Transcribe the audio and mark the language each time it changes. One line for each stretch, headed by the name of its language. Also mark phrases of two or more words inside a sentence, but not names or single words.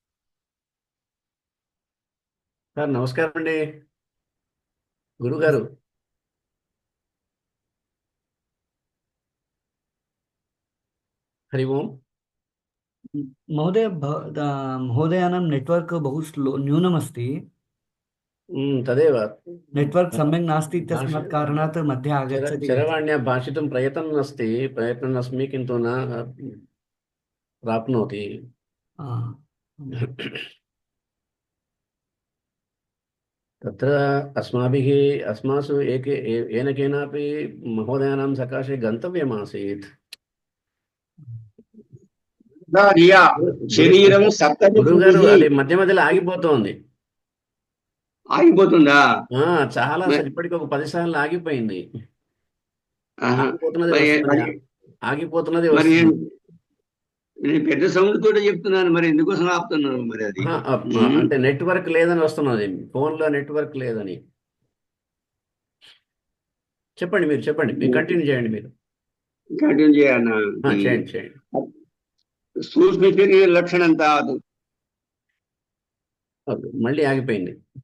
Telugu: సార్ నమస్కారం అండి గురుగారు.
Sanskrit: हरि ओम। महोदय, महोदयानां नेट्वर्क् बहु न्यूनमस्ति। तदेव नेट्वर्क् सम्यक् नास्ति इत्यस्मात् कारणात् मध्ये आगच्छति। चरवाण्या भाषितुं प्रयत्नम् अस्मि किन्तु न प्राप्नोति। तत्र अस्मासु येन केनापि महोदयानां सकाशे गन्तव्यमासीत्।
Telugu: శరీరం గురుగారు అది మధ్య మధ్యలో ఆగిపోతోంది. ఆగిపోతుందా? చాలా ఇప్పటికి ఒక 10 సార్లు ఆగిపోయింది. ఆగిపోతున్నది నేను పెద్ద సౌండ్ తోటి చెప్తున్నాను, మరి ఎందుకోసం ఆపుతున్నారు? మరి అది అంటే నెట్వర్క్ లేదని వస్తున్నది, ఫోన్ లో నెట్వర్క్ లేదని. చెప్పండి, మీరు కంటిన్యూ చేయండి. మీరు కంటిన్యూ చేయాలన్నా? చేయండి. సూక్ష్మ శరీర లక్షణం కాదు, మళ్ళీ ఆగిపోయింది.